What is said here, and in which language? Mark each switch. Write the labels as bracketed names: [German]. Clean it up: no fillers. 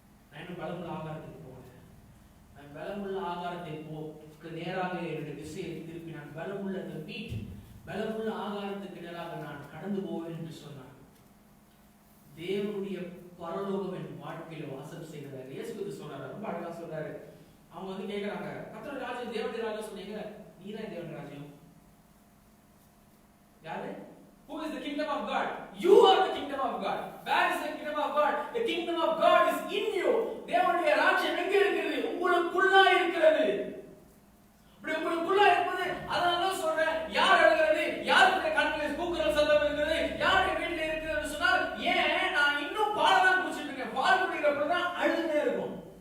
[Tamil] நான் இன்னும் பலமுள்ள ஆகாரத்துக்கு போகல. நான் பலமுள்ள ஆகாரத்தை நேராக என்னுடைய திசையை திருப்பி நான் பலமுள்ள அந்த மீட், பலமுள்ள ஆகாரத்துக்கு நேராக நான் கடந்து போவேன் என்று சொன்னார். தேவனுடைய பரலோகம் என் வாழ்க்கையில வாசம் செய்கிறார். இயேசு சொன்னார், ரொம்ப அழகா சொல்றாரு. அவங்க கேட்கிறாங்க, கர்த்தருடைய ராஜ்யம் தேவனுடைய ராஜ்யம் சொன்னீங்க, நீதான் தேவனுடைய ராஜ்யம். யாரு? [English] Who is the kingdom of God? You are the kingdom of God. Where is the kingdom of God? The kingdom of God is in you. [Tamil] தேவனுடைய ராஜ்யம் எங்க இருக்கிறது? உங்களுக்குள்ளா இருக்கிறது. அப்படி உங்களுக்குள்ளா இருப்பது, அதனால சொல்றேன், யார் அழுகிறது, யாருடைய கண்களில் கூக்குரல் சத்தம் இருக்கிறது, யாருடைய வீட்டில் இருக்கிறது சொன்னால், ஏன் நான் இன்னும் பால் தான் குடிச்சிட்டு இருக்கேன். பால் குடிக்கிறப்பதான் அழுதுனே இருக்கும்.